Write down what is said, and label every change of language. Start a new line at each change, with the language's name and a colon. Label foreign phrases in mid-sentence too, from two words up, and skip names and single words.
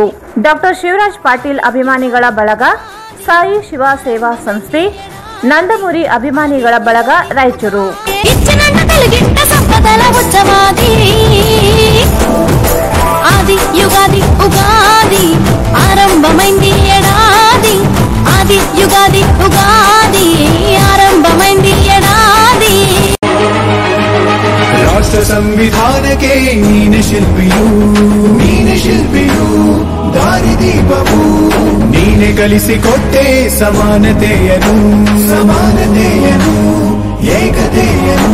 Kannada: ಡಾಕ್ಟರ್ ಶಿವರಾಜ್ ಪಾಟೀಲ್ ಅಭಿಮಾನಿಗಳ ಬಳಗ, ಸಾಯಿ ಶಿವ ಸೇವಾ ಸಂಸ್ಥೆ, ನಂದಮುರಿ ಅಭಿಮಾನಿಗಳ ಬಳಗ ರಾಯಚೂರು.
Telugu: ఆది యుగాది ఉగాది ಆರಂಭమైంది ఏడాది, ఆది యుగాది ఉగాది ఆరంభమైంది ఏడాది.
Kannada: ರಾಷ್ಟ್ರ ಸಂವಿಧಾನಕ್ಕೆ ನೀನೆ ಶಿಲ್ಪಿಯು ದಾರಿದೀಪವು, ನೀನೆ ಕಲಿಸಿಕೊಟ್ಟೆ ಸಮಾನತೆಯನು ಏಕತೆಯನು.